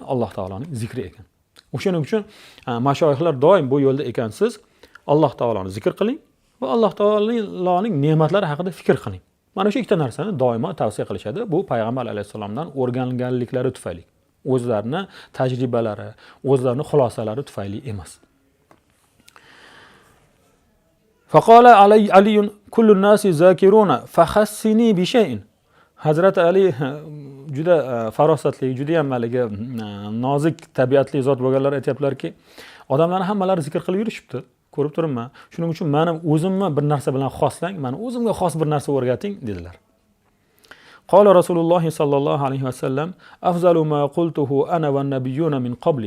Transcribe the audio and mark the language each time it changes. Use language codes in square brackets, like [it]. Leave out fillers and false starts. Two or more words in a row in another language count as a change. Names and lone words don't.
[uz] Alloh taoloning zikri ekan. O'shaning uchun mashoyixlar doim bu yo'lda ekansiz, Alloh taoloni zikr qiling va Alloh taoloning ne'matlari haqida fikr qiling. Mana shu ikkita narsani doimo tavsiya qilishadi. Bu payg'ambar alayhisalomdan o'rganganliklari tufayli, o'zlarining tajribalari, o'zlarining xulosalari tufayli emas. [ar] فقال علي كل الناس ذاكرون فخصني بشيء. [uz] Hazrat Ali juda farosatli, juda ham maligi nozik tabiatli zot bo'lganlar aytiblarki, odamlar hammalari zikr qilib yurishibdi. Ko'rib turibman. Shuning uchun meni o'zimni bir narsa bilan xoslang, meni o'zimga xos bir narsa o'rgating dedilar. [ar] قال رسول الله صلى الله عليه وسلم: "أفضل ما قلته أنا والنبيون من قبلي."